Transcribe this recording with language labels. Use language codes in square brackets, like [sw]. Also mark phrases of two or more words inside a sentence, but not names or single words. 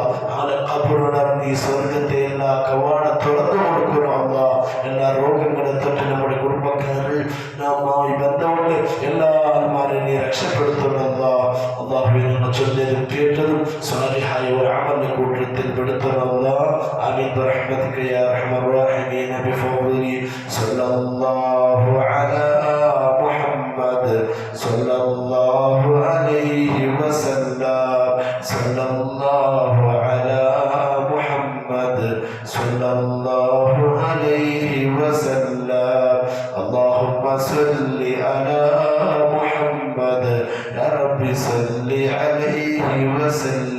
[ml] ഞങ്ങളുടെ ഖബറിടം നീ സ്വർഗത്തെ എല്ലാ കവാട തുറന്നു കൊടുക്കണമെന്നാ. എല്ലാ രോഗങ്ങളെ തൊട്ട് നമ്മുടെ കുടുംബക്കാരിൽ നാമായി ബന്ധമുള്ള എല്ലാവരും നീ രക്ഷപ്പെടുത്തണമെന്നാ. അല്ലാഹുവേ, ഞങ്ങൾ ചൊല്ലിയതും കേട്ടതും സ്വാലിഹായ ഒരു അമലിന്റെ കൂട്ടത്തിൽ പെടുത്തണമെന്നാ. [ar] آمين برحمتك يا أرحم الراحمين بفضل صلى الله على محمد صلى الله عليه وسلم صلى الله على محمد صلى الله عليه وسلم اللهم صل على محمد يا رب صل عليه وسلم